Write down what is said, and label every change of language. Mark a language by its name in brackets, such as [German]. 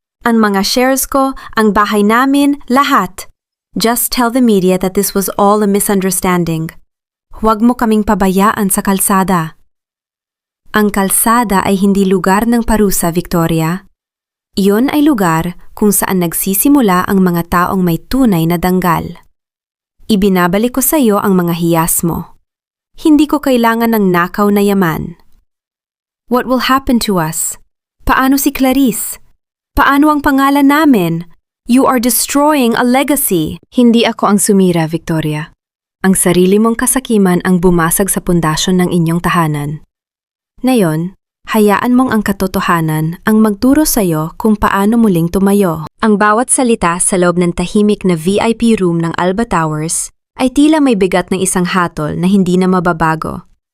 [Filipino] Ang mga shares ko, ang bahay namin, lahat. [English] Just tell the media that this was all a misunderstanding. [Filipino] Huwag mo kaming pabayaan sa kalsada. Ang kalsada ay hindi lugar ng parusa, Victoria. Iyon ay lugar kung saan nagsisimula ang mga taong may tunay na danggal. Ibinabalik ko sa iyo ang mga hiyas mo. Hindi ko kailangan ng nakaw na yaman. [English] What will happen to us? [Filipino] Paano si Clarice? Paano ang pangalan namin? [English] You are destroying a legacy. [Filipino] Hindi ako ang sumira, Victoria. Ang sarili mong kasakiman ang bumasag sa pundasyon ng inyong tahanan. Ngayon, hayaan mong ang katotohanan ang magturo sa iyo kung paano muling tumayo. Ang bawat salita sa loob ng tahimik na VIP room ng Alba Towers ay tila may bigat ng isang hatol na hindi na mababago.